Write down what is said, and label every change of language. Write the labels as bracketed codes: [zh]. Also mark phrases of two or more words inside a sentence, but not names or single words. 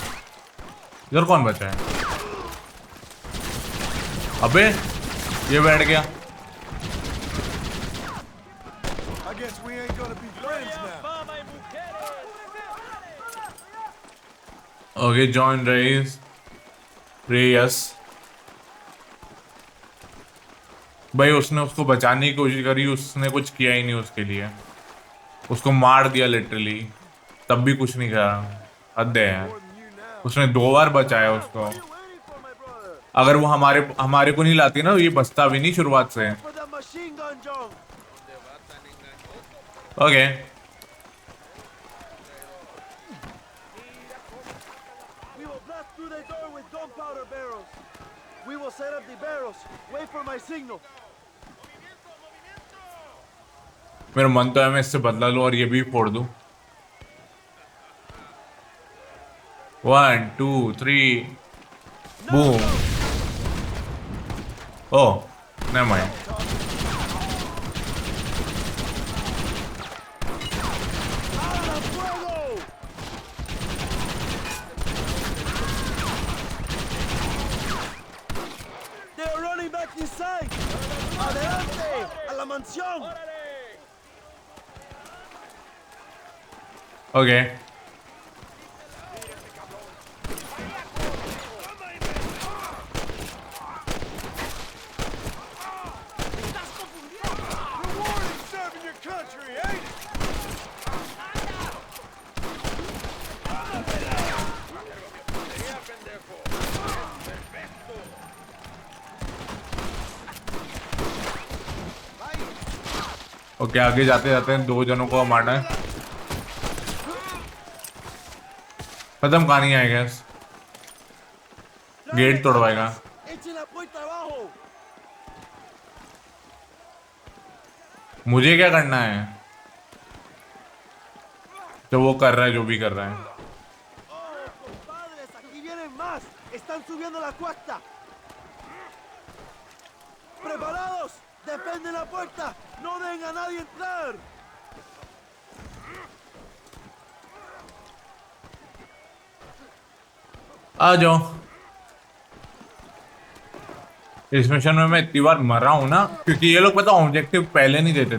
[hi] इधर कौन बचा है? अबे ये बैठ गया। [en] I guess we ain't gonna be friends now. Okay, join Reyes. [hi] भाई उसने उसको बचाने की कोशिश करी, उसने कुछ किया ही नहीं उसके लिए। उसको मार दिया लिटरली, तब भी कुछ नहीं करा। हद है। उसने 2 बार बचाया उसको। अगर वो हमारे को नहीं लाती ना, ये बचता भी नहीं शुरुआत से। [en] For the machine John. Okay. We will blast through the door with gunpowder barrels. We will set up the barrels. Wait for my signal. [hi] मेरा मन तो है मैं इससे बदला लूं और ये भी फोड़ दूं। [en] 1 2 3 boom. Oh, never mind. They are running back inside. [es] Adelante, a la mansión. [en] Okay. Serving your country, ain't it? [hi] ओके, आगे जाते जाते हैं 2 जनों को मारना है। खत्म कहानी है गैस। गेट तोड़वाएगा। [es] Echen la puerta abajo. [hi] मुझे क्या करना है? तो वो कर रहा है जो भी कर रहा है। [es] Oh, compadres, aquí vienen más. Están subiendo la cuesta. Preparados. Defenden la puerta. No dejen a nadie entrar. [hi] आ जाओ। इस मिशन में मैं इतनी बार मर रहा हूं ना क्योंकि ये लोग पता ऑब्जेक्टिव पहले नहीं देते।